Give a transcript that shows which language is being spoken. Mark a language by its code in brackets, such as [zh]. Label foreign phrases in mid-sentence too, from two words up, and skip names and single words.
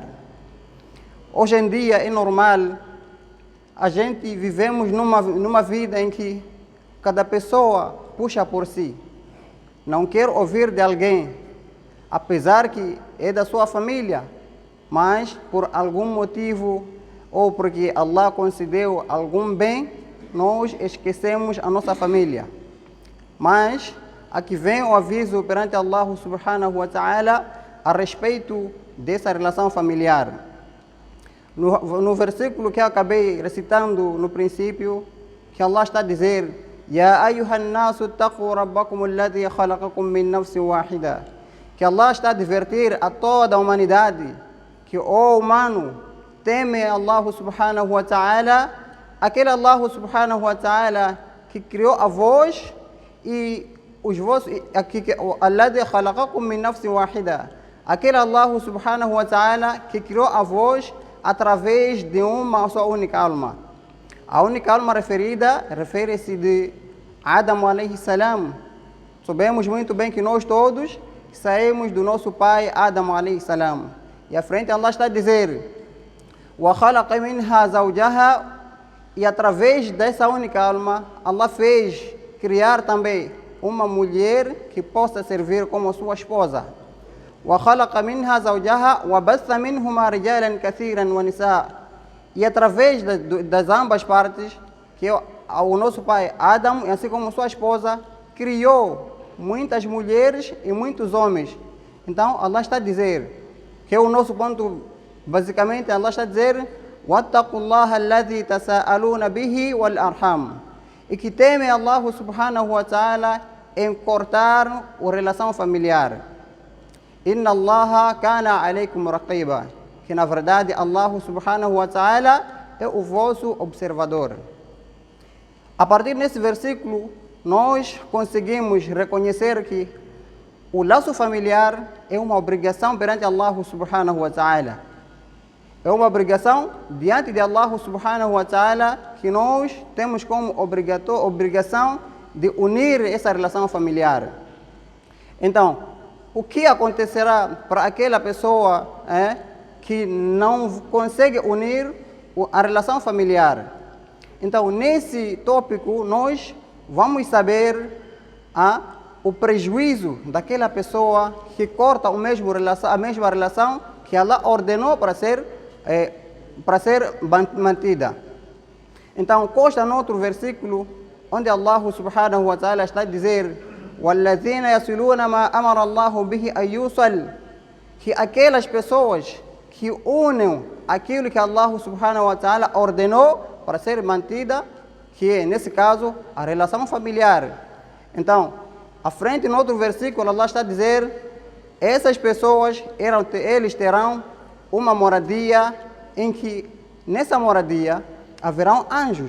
[pt] Hoje em dia é normal, a gente vivemos numa vida em que cada pessoa puxa por si, não quer ouvir de alguém, apesar que é da sua família, mas por algum motivo ou porque Allah concedeu algum bem, nós esquecemos a nossa família. Mas aqui vem o aviso perante [ar] الله سبحانه وتعالى [pt] a respeito dessa relação familiar. No versículo que eu acabei recitando no princípio, que Allah está a dizer: [ar] يا أيها الناس اتقوا ربكم الذي خلقكم من نفس واحدة. [pt] Que Allah está a advertir a toda a humanidade que, ó humano, teme [ar] الله سبحانه وتعالى, [pt] aquele [ar] الله سبحانه وتعالى [pt] que criou a vós e os vossos, [ar] الذي خلقكم من نفس واحدة, [pt] aquele [ar] الله سبحانه وتعالى [pt] que criou a vós através de uma só única alma. A única alma referida refere-se de Adam [ar] عليه السلام. [pt] Sabemos muito bem que nós todos saímos do nosso pai Adam [ar] عليه السلام. [pt] E à frente Allah está a dizer: [ar] وَخَلَقَ مِنْهَا زَوْجَهَا, [pt] e através dessa única alma Allah fez criar também uma mulher que possa servir como sua esposa. [ar] وخلق منها زوجها وبث منهما رجالا كثيرا ونساء, [pt] e através das ambas partes, que o nosso pai Adão, assim como sua esposa, criou muitas mulheres e muitos homens. Então, Allah está a dizer, que é o nosso ponto, basicamente, Allah está a dizer, [ar] وَاتَّقُوا اللَّهَ الَّذِي تَسَاءَلُونَ بِهِ وَالْأَرْحَامِ, [pt] e que temem [ar] الله سبحانه وتعالى [pt] em cortar a relação familiar. [ar] إن الله كان عليكم رقيبا, [pt] que na verdade [ar] الله سبحانه وتعالى [pt] é o vosso observador. A partir desse versículo, nós conseguimos reconhecer que o laço familiar é uma obrigação perante [ar] الله سبحانه وتعالى. [pt] É uma obrigação diante de [ar] الله سبحانه وتعالى [pt] que nós temos como obrigação de unir essa relação familiar. Então, o que acontecerá para aquela pessoa que não consegue unir a relação familiar? Então, nesse tópico, nós vamos saber o prejuízo daquela pessoa que corta a mesma relação que Allah ordenou para ser mantida. Então, consta no outro versículo, onde [ar] الله سبحانه وتعالى [pt] está a dizer, [ar] وَالَّذِينَ يَصِلُونَ مَا أَمَرَ اللَّهُ بِهِ أَن يُوصَلْ, [pt] que aquelas pessoas que unem aquilo que [ar] الله سبحانه وتعالى [pt] ordenou para ser mantida, que é, nesse caso, a relação familiar. Então, à frente, no outro versículo, Allah está a dizer, essas pessoas, eles terão uma moradia em que, nessa moradia, haverão anjos.